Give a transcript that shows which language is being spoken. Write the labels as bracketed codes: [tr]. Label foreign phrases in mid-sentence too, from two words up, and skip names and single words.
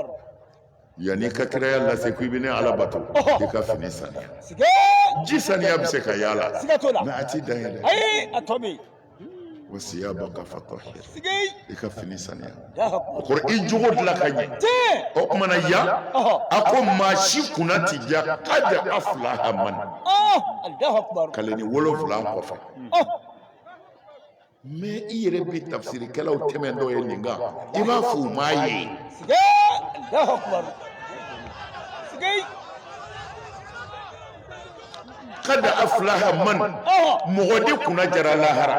[bm] yanni i ka kiraya lase ko i bɛ ne ala bato i ka fini saniya. siga ji saniya bɛ se ka yala siga t'o la. mɛ a t'i dan ye dɛ. ayi a tɔ bɛ yen. [ar] وثيابك فطهر [bm] siga i ka fini saniya. [ar] Allahu [bm] o [ar] akbar. [bm] kɔrɔ i jogo dilan ka ɲɛ. tiɲɛ o tuma na yan a ko maa si kunna ti ja [ar] قد أفلح من. الله أكبر. [bm] kaleni 7 kɔfɛ. mais i yɛrɛ bɛ tafsirikɛlaw tɛmɛ dɔw ye nin kan i b'a fɔ u m'a ye. siga [ar] الله أكبر. [bm] siga [ar] قد أفلح من [bm] mɔgɔ de kunna jara lahara.